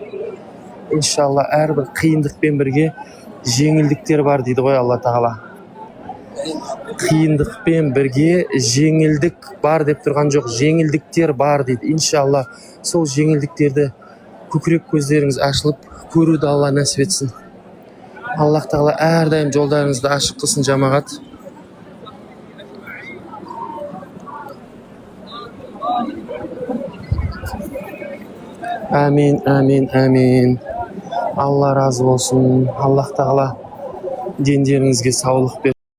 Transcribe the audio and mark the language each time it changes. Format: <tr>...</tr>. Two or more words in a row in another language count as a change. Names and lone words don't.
<kk>Иншалла әрбір қиындықпен бірге жеңілдіктер бар дейді ғой Алла тағала. Қиындықпен бірге жеңілдік бар деп тұрған жоқ, жеңілдіктер бар дейді. Иншалла сол жеңілдіктерді көкірек көздеріңіз ашылып көруді Алла нәсіп етсін.</kk> <uz>Alloh taolo har doim yo'llaringizni ochiq qilsin jamoat. Amin, amin, amin.</uz> <tr>Allah razı olsun.</tr> <uz>Alloh taolo dinlaringizga sog'lik bersin.</uz>